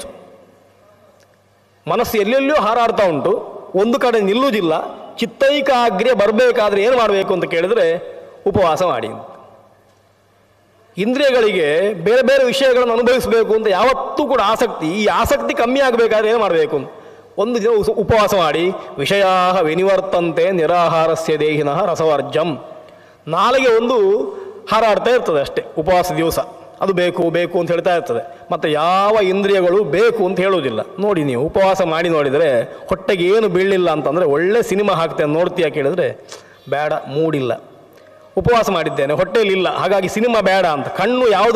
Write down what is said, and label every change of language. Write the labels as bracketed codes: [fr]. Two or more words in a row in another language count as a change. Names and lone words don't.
[kn] ಮನಸ್ಸು ಎಲ್ಲೆಲ್ಲೂ ಹಾರಾಡ್ತಾ ಉಂಟು, ಒಂದು ಕಡೆ ನಿಲ್ಲುವುದಿಲ್ಲ. ಚಿತ್ತೈಕಾಗ್ರ್ಯ ಬರಬೇಕಾದ್ರೆ ಏನು ಮಾಡಬೇಕು ಅಂತ ಕೇಳಿದರೆ ಉಪವಾಸ ಮಾಡಿ. ಇಂದ್ರಿಯಗಳಿಗೆ ಬೇರೆ ಬೇರೆ ವಿಷಯಗಳನ್ನು ಅನುಭವಿಸಬೇಕು ಅಂತ ಯಾವತ್ತೂ ಕೂಡ ಆಸಕ್ತಿ, ಈ ಆಸಕ್ತಿ ಕಮ್ಮಿ ಆಗಬೇಕಾದ್ರೆ ಏನು ಮಾಡಬೇಕು ಅಂತ ಒಂದು ದಿನ ಉಪವಾಸ ಮಾಡಿ. [sa] ವಿಷಯಾ ವಿನಿವರ್ತಂತೆ ನಿರಾಹಾರಸ್ಯ ದೇಹಿನಃ ರಸವರ್ಜಂ. [kn] ನಾಳೆಗೆ ಒಂದು ಹಾರಾಡ್ತಾ ಇರ್ತದೆ ಅಷ್ಟೇ ಉಪವಾಸ ದಿವಸ. ಅದು ಬೇಕು ಬೇಕು ಅಂತ ಹೇಳ್ತಾ ಇರ್ತದೆ. ಮತ್ತು ಯಾವ ಇಂದ್ರಿಯಗಳು ಬೇಕು ಅಂತ ಹೇಳುವುದಿಲ್ಲ. ನೋಡಿ, ನೀವು ಉಪವಾಸ ಮಾಡಿ ನೋಡಿದರೆ ಹೊಟ್ಟೆಗೆ ಏನು ಬೀಳಲಿಲ್ಲ ಅಂತಂದರೆ ಒಳ್ಳೆ ಸಿನಿಮಾ ಹಾಕ್ತೇನೆ ನೋಡ್ತೀಯ ಕೇಳಿದರೆ ಬೇಡ, ಮೂಡಿಲ್ಲ, ಉಪವಾಸ ಮಾಡಿದ್ದೇನೆ, ಹೊಟ್ಟೆಯಲ್ಲಿಲ್ಲ, ಹಾಗಾಗಿ ಸಿನಿಮಾ ಬೇಡ ಅಂತ.